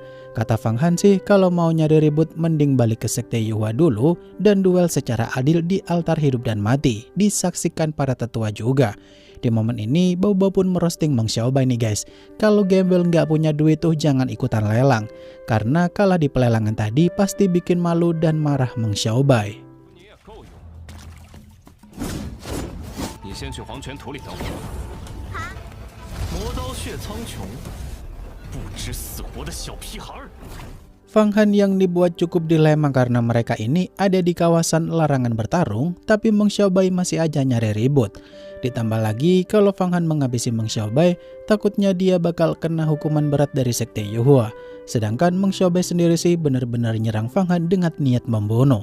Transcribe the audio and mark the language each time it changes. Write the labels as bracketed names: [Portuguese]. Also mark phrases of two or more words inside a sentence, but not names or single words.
[Indonesian] Kata Fang Han sih kalau mau nyari ribut mending balik ke sekte Yuhua dulu dan duel secara adil di altar hidup dan mati, disaksikan para tetua juga. Di momen ini Bao-Bao pun merosting Meng Xiaobei nih guys. Kalau gembel nggak punya duit tuh jangan ikutan lelang, karena kalah di pelelangan tadi pasti bikin malu dan marah Meng Xiaobei. [Chinese] 你也够用。你先去黄泉土里等我。磨刀血苍穹，不知死活的小屁孩儿。 [Indonesian] Fang Han yang dibuat cukup dilema karena mereka ini ada di kawasan larangan bertarung, tapi Meng Xiaobei masih aja nyari ribut. Ditambah lagi kalau Fang Han menghabisi Meng Xiaobei, takutnya dia bakal kena hukuman berat dari sekte Yuhua. Sedangkan Meng Xiaobei sendiri sih benar-benar nyerang Fang Han dengan niat membunuh.